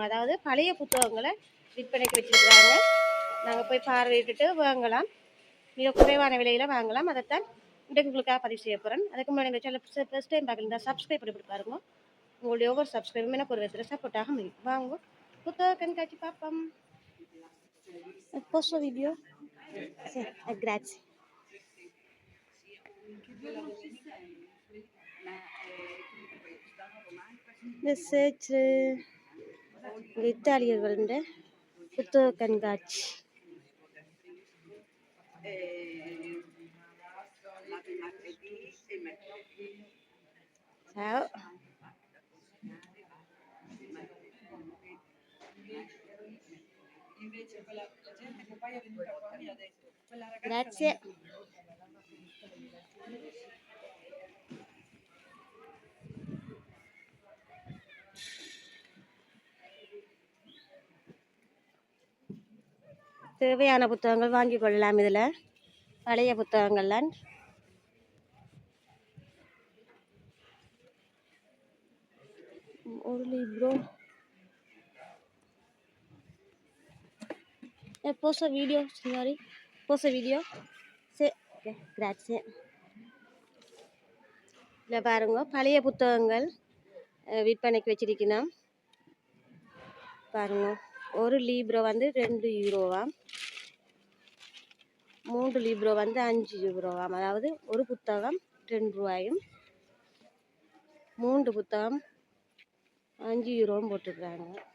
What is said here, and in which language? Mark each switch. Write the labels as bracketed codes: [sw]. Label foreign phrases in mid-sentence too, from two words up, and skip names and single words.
[ta] அதாவது பழைய புத்தகங்களை விற்பனைக்கு வச்சுருக்குறாங்க. நாங்கள் போய் பார்வையிட்டு வாங்கலாம். மிக குறைவான விலையில் வாங்கலாம். அதைத்தான் இன்றைக்கு உங்களுக்காக பதிவு செய்ய போகிறேன். அதுக்கு முன்னாடி எங்கள் சேனல் [en] first time [ta] பார்க்கல சப்ஸ்கிரைப் பண்ணி பாருங்க. உங்களுடைய ஒவ்வொரு சப்ஸ்கிரைபும் எனக்கு ஒரு விதத்தில் சப்போர்ட்டாக முடியும். வாங்க புத்தக கண்காட்சி பார்ப்போம். [it] Posso video? Sì, grazie. [ta] இத்தாலியர்களுடைய புத்தக கண்காட்சி. [it] Ciao. Grazie. [ta] தேவையான புத்தகங்கள் வாங்கிக் கொள்ளலாம். இதில் பழைய புத்தகங்கள்லாம் ஒரு libro. [it] Posso video, signori? Posso video? Sì, ok, grazie. [ta] இல்லை பாருங்க, பழைய புத்தகங்கள் விற்பனைக்கு வச்சிருக்கணும். பாருங்க, ஒரு லீப்ரோ வந்து 2 யூரோவாம், 3 லீப்ரோ வந்து 5 யூரோவாம். அதாவது ஒரு புத்தகம் 2 ரூபாயும் 3 புத்தகம் 5 யூரோவும் போட்டுருக்குறாங்க.